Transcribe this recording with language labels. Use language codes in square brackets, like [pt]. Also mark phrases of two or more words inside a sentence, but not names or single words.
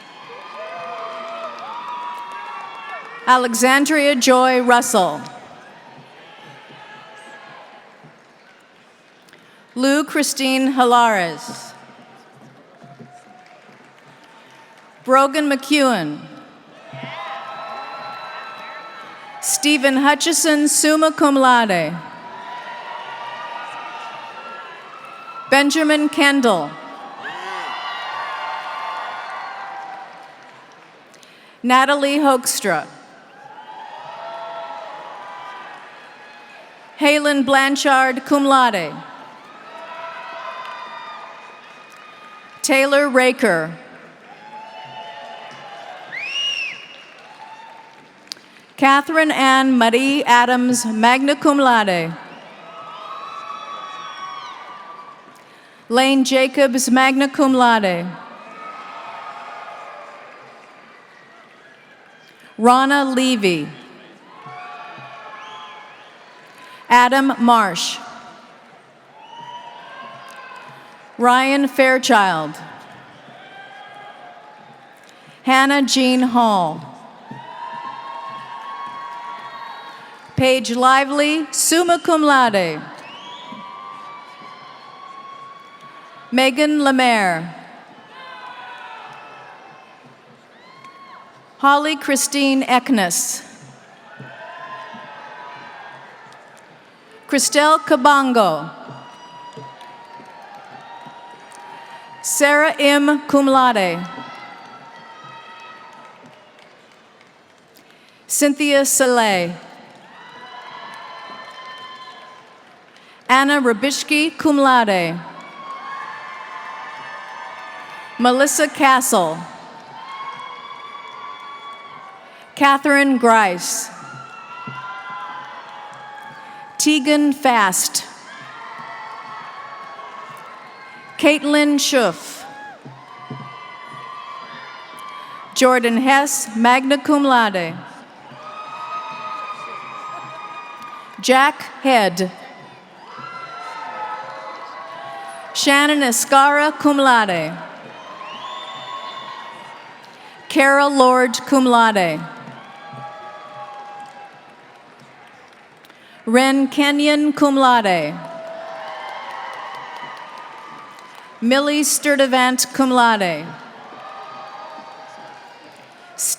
[en] Alexandria Joy Russell. Lou Christine Hilares. Brogan McEwen. Stephen Hutchison, [la] summa cum laude. [en] Benjamin Kendall. Natalie Hoekstra. Halen Blanchard, [la] cum laude. [en] Taylor Raker. Catherine Ann Marie Adams, [la] magna cum laude. [en] Lane Jacobs, [la] magna cum laude. [en] Rana Levy. Adam Marsh. Ryan Fairchild. Hannah Jean Hall. Paige Lively, [la] summa cum laude. [en] Megan Lemaire. Holly Christine Eknes. Christelle Kabango. Sarah M. [la] cum laude. [en] Cynthia Saleh. Anna Rabishki, [la] cum laude. [en] Melissa Castle. Catherine Grice. Tegan Fast. Caitlin Schuff. Jordan Hess, [la] magna cum laude. [en] Jack Head. Shannon Escara, [la] cum laude. [en] Kara Lord, [la] cum laude. [en] Ren Kenyon, [la] cum laude. [en] Millie Sturdivant, [la] cum laude.